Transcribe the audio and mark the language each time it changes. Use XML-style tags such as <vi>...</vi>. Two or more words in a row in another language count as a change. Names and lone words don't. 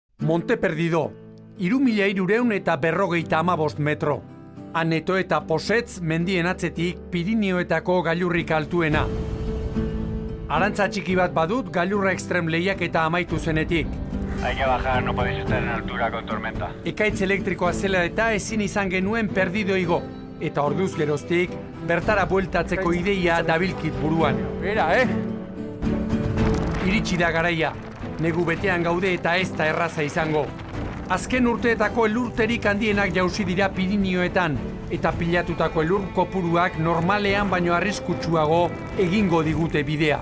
<eu>Monte Perdido, 3.345 metro. Aneto eta Posetz mendien atzetik Pirinioetako gailurrik altuena. Arantza txiki bat badut gailurra extrem lehiaketa amaitu zenetik.</eu> <es>Hay que bajar, no podéis estar en altura con tormenta.</es> <eu>Ekaitz elektrikoa zela eta ezin izan genuen Perdido igo. Eta orduz geroztik, bertara bueltatzeko ideia dabilkit buruan. Bera, Iritsi da garaia, negu betean gaude eta ez da erraza izango. Azken urteetako elurterik handienak jauzi dira Pirinioetan, eta pilatutako elur kopuruak normalean baino arriskutsuago egingo digute bidea.</eu>